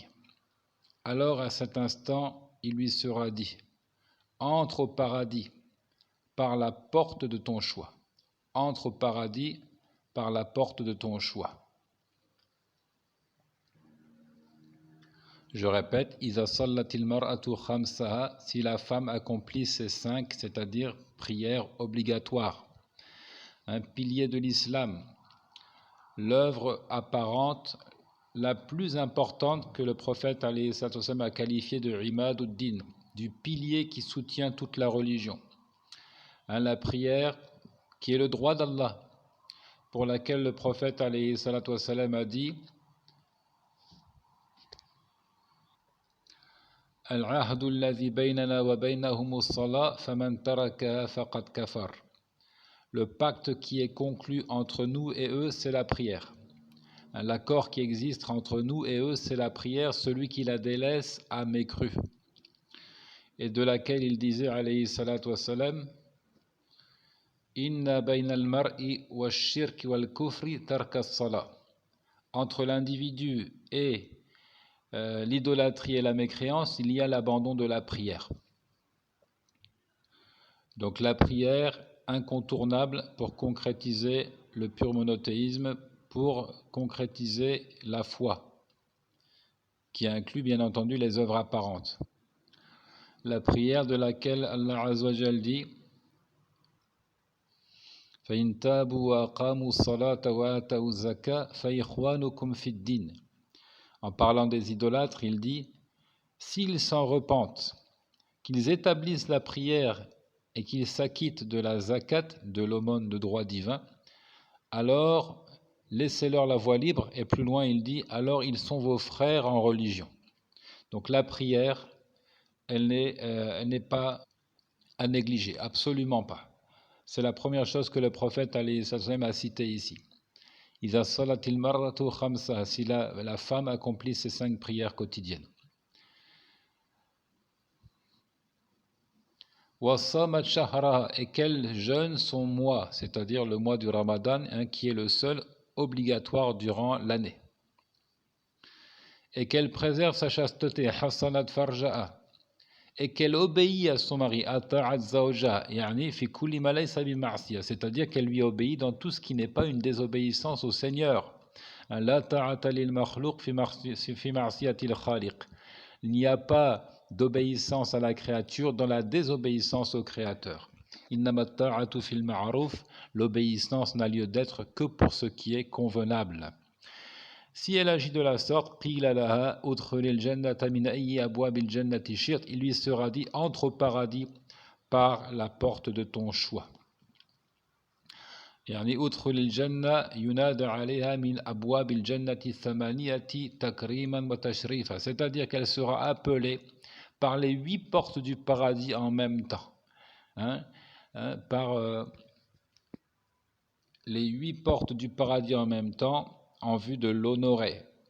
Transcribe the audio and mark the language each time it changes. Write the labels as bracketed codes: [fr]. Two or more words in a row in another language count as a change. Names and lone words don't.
[fr] Alors à cet instant, il lui sera dit: entre au paradis par la porte de ton choix. Entre au paradis par la porte de ton choix. Je répète, [ar] إذا صلت المرأة خمسها, [fr] si la femme accomplit ces 5, c'est-à-dire prières obligatoires, un pilier de l'islam, l'œuvre apparente la plus importante que le prophète [ar] عليه الصلاة والسلام [fr] a qualifiée de imaduddin, du pilier qui soutient toute la religion. La prière qui est le droit d'Allah, pour laquelle le prophète [ar] عليه الصلاة والسلام [fr] a dit: [ar] العهد الذي بيننا وبينهم الصلاة فمن تركها فقد كفر. [fr] Le pacte qui est conclu entre nous et eux, c'est la prière. L'accord qui existe entre nous et eux, c'est la prière. Celui qui la délaisse a mécru. Et de laquelle il disait, [ar] عليه الصلاة والسلام, إن بين المرء والشرك والكفر ترك الصلاة. [fr] Entre l'individu et l'idolâtrie et la mécréance, il y a l'abandon de la prière. Donc la prière incontournable pour concrétiser le pur monothéisme, pour concrétiser la foi, qui inclut bien entendu les œuvres apparentes. La prière de laquelle Allah [ar] عز وجل [fr] dit: [ar] فَإِن تَابُوا وَأَقَامُوا الصَّلَاةَ وَآتَوُا الزَّكَاةَ فَإِخْوَانُكُمْ فِي الدِّينِ. [fr] En parlant des idolâtres, il dit: s'ils s'en repentent, qu'ils établissent la prière et qu'ils s'acquittent de la zakat, de l'aumône de droit divin, alors laissez-leur la voie libre. Et plus loin, il dit: alors ils sont vos frères en religion. Donc la prière, elle n'est pas à négliger, absolument pas. C'est la première chose que le prophète [ar] عليه السلام [fr] a cité ici. [ar] إذا صلت المرأة خمسا, [fr] si la femme accomplit ses 5 prières quotidiennes. [ar] وصامت شهرها, [fr] et qu'elle jeûne son mois, c'est-à-dire le mois du Ramadan, qui est le seul obligatoire durant l'année. Et qu'elle préserve sa chasteté, [ar] حصنت فرجها, [fr] et qu'elle obéit à son mari, [ar] أطاعت زوجها يعني في كل ما ليس بمعصية, [fr] c'est-à-dire qu'elle lui obéit dans tout ce qui n'est pas une désobéissance au Seigneur. [ar] لا طاعة للمخلوق في معصية الخالق. [fr] Il n'y a pas d'obéissance à la créature dans la désobéissance au Créateur. [ar] إنما الطاعة في المعروف, [fr] l'obéissance n'a lieu d'être que pour ce qui est convenable. Si elle agit de la sorte, il lui sera dit: entre au paradis par la porte de ton choix. C'est-à-dire qu'elle sera appelée par les 8 portes du paradis en même temps, par les 8 portes du paradis en même temps en vue de l'honorer,